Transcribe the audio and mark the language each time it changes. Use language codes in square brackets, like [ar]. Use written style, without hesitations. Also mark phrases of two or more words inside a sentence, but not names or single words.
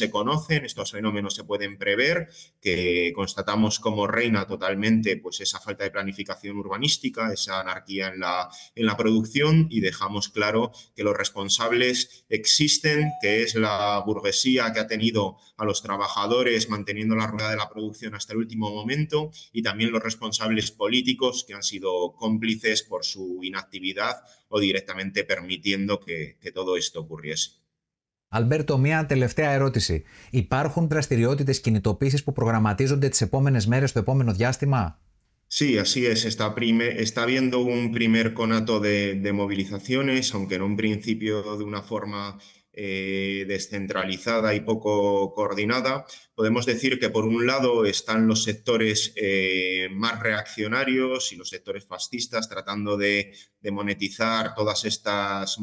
[es] se conocen, estos fenómenos se pueden prever, que constatamos como reina totalmente pues esa falta de planificación urbanística, esa anarquía en la producción, y dejamos claro que los responsables existen, que es la burguesía que ha tenido a los trabajadores manteniendo la rueda de la producción hasta el último momento, y también los responsables políticos que han sido cómplices por su inactividad o directamente permitiendo que todo esto ocurriese. [el] Αλμπέρτο, μια τελευταία ερώτηση. Υπάρχουν δραστηριότητες κινητοποίησης που προγραμματίζονται τις επόμενες μέρες, το επόμενο διάστημα? [es] Sí, así es. Está habiendo un primer conato de movilizaciones, aunque en un principio de una forma descentralizada y poco coordinada, podemos decir que por un lado están los sectores más reaccionarios y los sectores fascistas tratando de monetizar todas estas